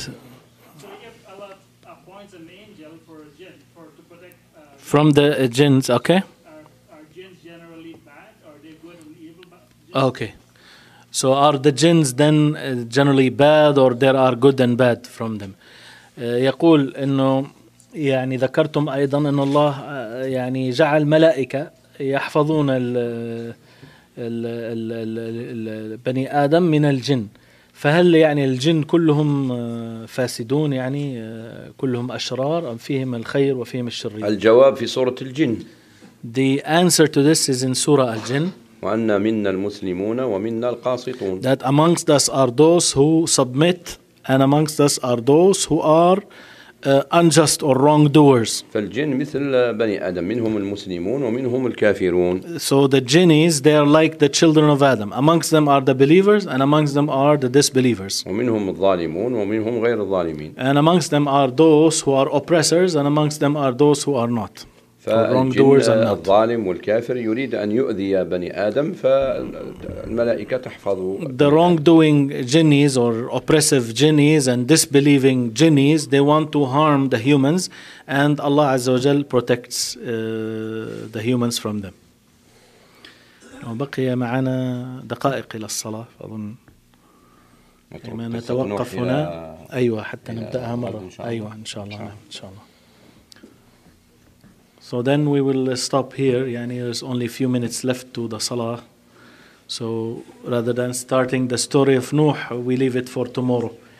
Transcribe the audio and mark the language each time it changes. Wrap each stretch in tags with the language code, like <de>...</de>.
<en>So if Allah appoints an angel for a jinn, for to protect... From the jinns, okay. Are jinns generally bad? Are they good and evil? Jinns? Okay. So are the jinns then generally bad or there are good and bad from them?</en> <ar>يقول إنه يعني ذكرتم أيضا إن الله يعني جعل ملائكة يحفظون البني آدم من الجن. فهل يعني الجن كلهم فاسدون يعني كلهم أشرار أم فيهم الخير وفيهم الشرير؟ الجواب في سورة الجن.</ar> <en>The answer to this is in سورة الجن.</en> <ar>وأن منا المسلمون ومنا القاسطون.</ar> <en>That amongst us are those who submit and amongst us are those who are unjust or wrongdoers.</en> <ar>فالجن مثل بني آدم منهم المسلمون ومنهم الكافرون.</ar> <en>So the jinnies they are like the children of Adam. Amongst them are the believers and amongst them are the disbelievers.</en> <ar>ومنهم الظالمون ومنهم غير الظالمين.</ar> <en>And amongst them are those who are oppressors and amongst them are those who are not. Wrongdoers and not.</en> <ar>الظالم والكافر يريد أن يؤذي بني آدم فالملائكة تحفظ.</ar> <en>The wrongdoing jinnies or oppressive jinnies and disbelieving jinnies they want to harm the humans and Allah عز وجل protects the humans from them.</en> <ar>وبقي معنا دقائق إلى الصلاة أظن. لما نتوقف هنا أيوة حتى نبدأها مرة أيوة إن شاء الله إن شاء الله.</ar> <en>So then we will stop here. Yani, there's only a few minutes left to the Salah. So rather than starting the story of Nuh, we leave it for tomorrow.</en>